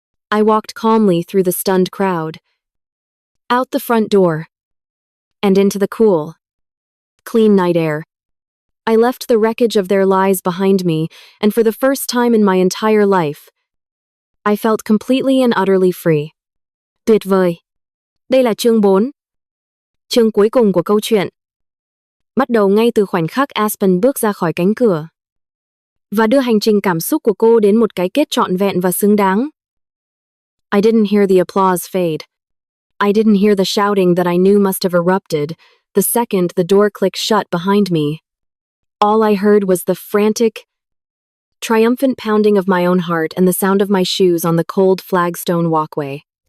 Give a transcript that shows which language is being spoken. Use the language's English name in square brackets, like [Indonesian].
[English] I walked calmly through the stunned crowd, out the front door, and into the cool, clean night air. I left the wreckage of their lies behind me, and for the first time in my entire life, I felt completely and utterly free. [Vietnamese] Tuyệt vời. Đây là chương 4. Chương cuối cùng của câu chuyện. Bắt đầu ngay từ khoảnh khắc Aspen bước ra khỏi cánh cửa và đưa hành trình cảm xúc của cô đến một cái kết trọn vẹn và xứng đáng. [English] I didn't hear the applause fade. I didn't hear the shouting that I knew must have erupted the second the door clicked shut behind me. All I heard was the frantic, triumphant pounding of my own heart and the sound of my shoes on the cold flagstone walkway.